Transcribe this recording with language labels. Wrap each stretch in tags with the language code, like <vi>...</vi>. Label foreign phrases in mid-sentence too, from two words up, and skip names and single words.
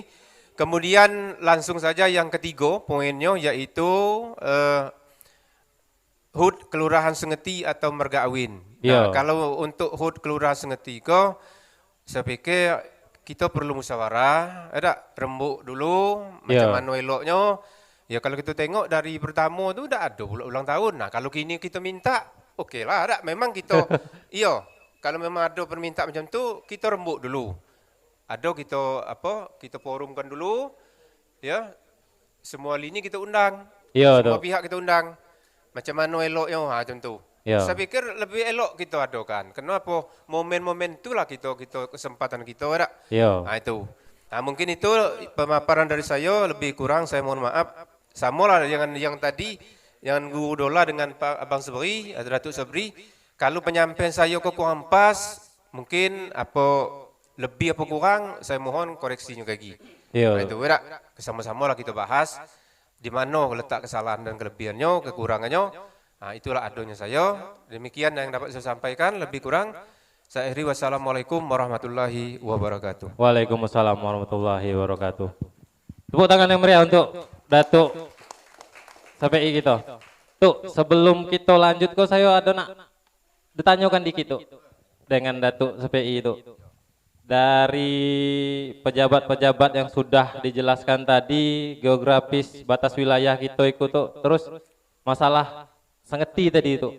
<id>Kemudian langsung saja yang ketiga poinnya yaitu HUT Kelurahan Sengeti atau Mergawin. Nah, kalau untuk HUT Kelurahan Sengeti kok saya pikir kita perlu musyawarah, rembuk dulu macam mana eloknya. Ya kalau kita tengok dari pertama tu dah ada ulang tahun. Nah, kalau kini kita minta, okeylah, memang kita kalau memang ada permintaan macam tu, kita rembuk dulu. Ada kita forumkan dulu ya. Semua lini kita undang. Semua pihak kita undang. Macam mana eloknya macam tu. Saya pikir lebih elok kita adakan. Kenapa? Momen-momen itulah kita kesempatan kita Nah, itu. Nah, mungkin itu pemaparan dari saya lebih kurang saya mohon maaf. Sama lah dengan yang tadi yang Guru Dola dengan Pak Abang Sabri, Datuk Sabri. kalau penyampaian saya kok kurang pas, mungkin apa lebih apa kurang, saya mohon koreksinya lagi. Nah, itu berak, sama-sama lah kita bahas di mana letak kesalahan dan kelebihannya, kekurangannya. Nah, itulah adanya saya. Demikian yang dapat saya sampaikan, lebih kurang saya akhiri.</id> <ar>والسلام عليكم ورحمة الله وبركاته. وعليكم السلام ورحمة الله وبركاته.</ar> <id>Tepuk tangan yang meriah untuk Datuk SPI kita. Tuh, sebelum kita lanjut kok saya ada nak ditanyakan dikit tuh dengan Datuk SPI itu. Dari pejabat-pejabat yang sudah dijelaskan tadi, geografis batas wilayah kita ikut tuh, terus masalah sengeti tadi itu.</id>